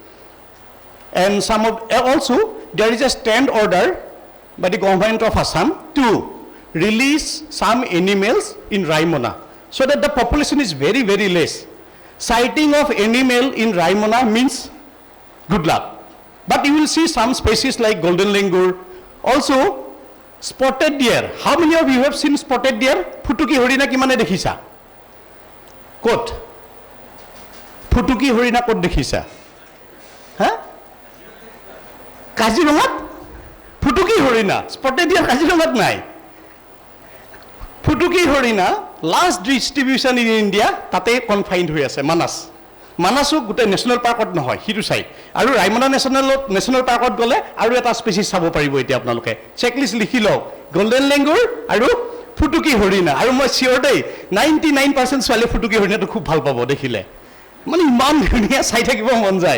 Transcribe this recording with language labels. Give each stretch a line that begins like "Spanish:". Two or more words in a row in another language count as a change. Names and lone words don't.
English: And some of, also, there is a stand order by the government of Assam to release some animals in Raimona, so that the population is very, very less. Sighting of animal in Raimona means good luck. But you will see some species like golden langur, also spotted deer. How many of you have seen spotted deer?
Assamese: ফুটুকী হৰিণা কিমানে দেখিছা? Kot? ফুটুকী হৰিণা ক'ত দেখিছা? Huh? Kazirangat? ফুটুকী হৰিণা.
English: Spotted deer
Assamese: কাজিৰঙাত নাই. ফুটুকী হৰিণা
English: large distribution in India
Assamese: তাতে কনফাইণ্ড হৈ আছে মানাছ। মানাছো গোটেই
English: national park
Assamese: নহয়, সিটো চাই। আৰু ৰাইমনা
English: national park
Assamese: গ'লে আৰু এটা স্পেচিছ চাব পাৰিব এতিয়া আপোনালোকে। চেকলিষ্ট লিখি লওক, গল্ডেন লেংগুৰ আৰু ফুটুকী হৰিণা। আৰু মই চিয়'ৰ দেই 99% ছোৱালীয়ে ফুটুকী হৰিণাটো খুব ভাল পাব দেখিলে, মানে ইমান ধুনীয়া চাই থাকিব মন যায়।